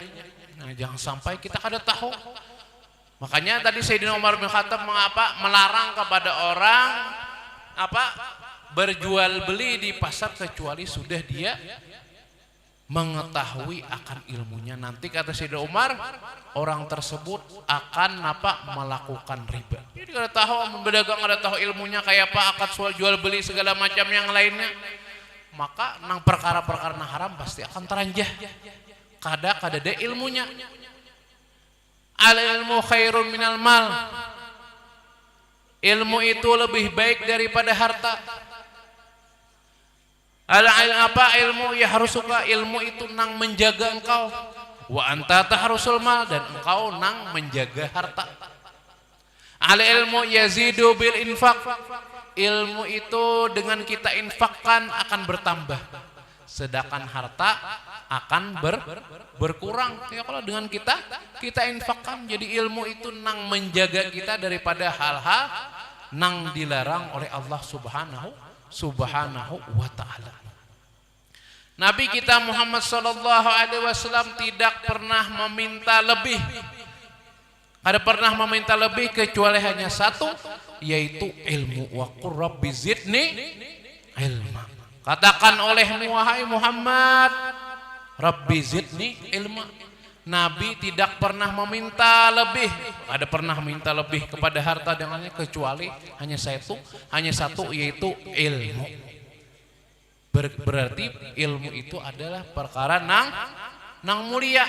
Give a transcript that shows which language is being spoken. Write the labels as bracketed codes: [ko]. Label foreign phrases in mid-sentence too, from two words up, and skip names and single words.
[id] Nah, jangan sampai kita kada tahu. Makanya tadi Sayyidina Umar bin Khattab melarang kepada orang berjual beli di pasar kecuali sudah dia mengetahui akan ilmunya. Nanti kata Sayyidina Umar, orang tersebut akan melakukan riba. [bjn] Jadi kada tahu berdagang, kada tahu ilmunya kayak apa, akad soal jual beli segala macam yang lainnya, maka nang perkara-perkara haram pasti akan teranjah. Kada ada ilmunya. [ar] العلم خير من المال. [id] Ilmu itu lebih baik daripada harta. [bjn] Ilmu ya harus suka, ilmu itu nang menjaga engkau. [ar] وأنت تحرس المال, [bjn] dan engkau nang menjaga harta. [ar] العلم يزيد بالإنفاق. [id] Ilmu itu dengan kita infakkan akan bertambah. Sedangkan harta akan berkurang. [bjn] Ya kalau dengan kita infakkan, jadi ilmu itu nang menjaga kita daripada hal-hal nang dilarang oleh Allah [ar] سبحانه وتعالى. [id] Nabi kita Muhammad [ar] صلى الله عليه وسلم [id] tidak pernah meminta lebih. Ada pernah meminta lebih kecuali hanya satu, yaitu ilmu. [ar] وقل رب زدني علما. [id] Katakan olehmu wahai Muhammad, [ar] رب زدني علما. [id] Nabi tidak pernah meminta lebih. Ada pernah meminta lebih kepada harta dengannya kecuali hanya satu yaitu ilmu. Berarti ilmu itu adalah perkara nang mulia.